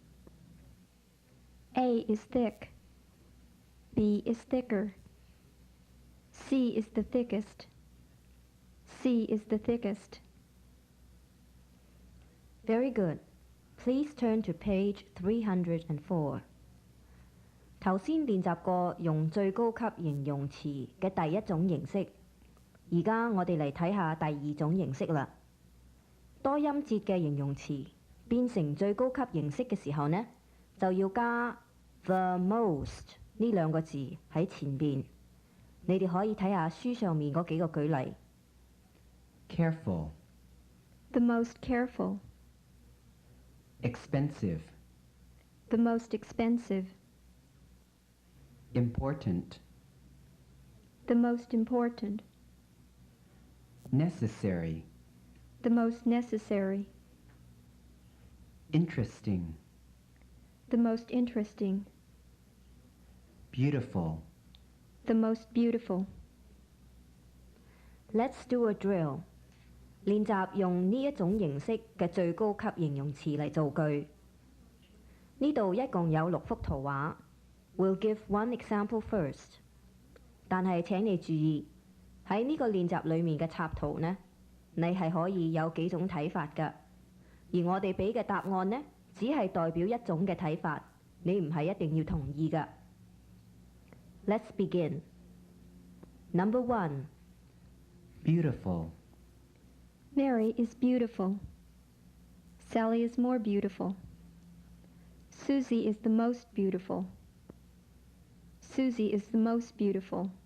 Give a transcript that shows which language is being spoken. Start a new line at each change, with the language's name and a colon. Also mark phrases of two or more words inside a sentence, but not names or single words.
English: A is thick. B is thicker. C is the thickest. C is the thickest. Very good. Please turn to page 304.
Cantonese: 頭先練習過用最高級形容詞嘅第一種形式，而家我哋嚟睇下第二種形式啦。多音節嘅形容詞變成最高級形式嘅時候呢，就要加
English: the most
Cantonese: 呢兩個字喺前邊。你哋可以睇下書上面嗰幾個舉例。
English: Careful. The most careful. Expensive. The most expensive. Important. The most important. Necessary. The most necessary. Interesting. The most interesting. Beautiful. The most beautiful. Let's do a drill.
Cantonese: 練習用呢一種形式嘅最高級形容詞嚟造句。呢度一共有6幅圖畫。
English: We'll give one example first。
Cantonese: 但係請你注意，喺呢個練習裡面嘅插圖呢，你係可以有幾種睇法㗎。而我哋俾嘅答案呢，只係代表一種嘅睇法，你唔係一定要同意㗎。
English: Let's begin. Number 1. Beautiful. Mary is beautiful. Sally is more beautiful. Susie is the most beautiful. Susie is the most beautiful.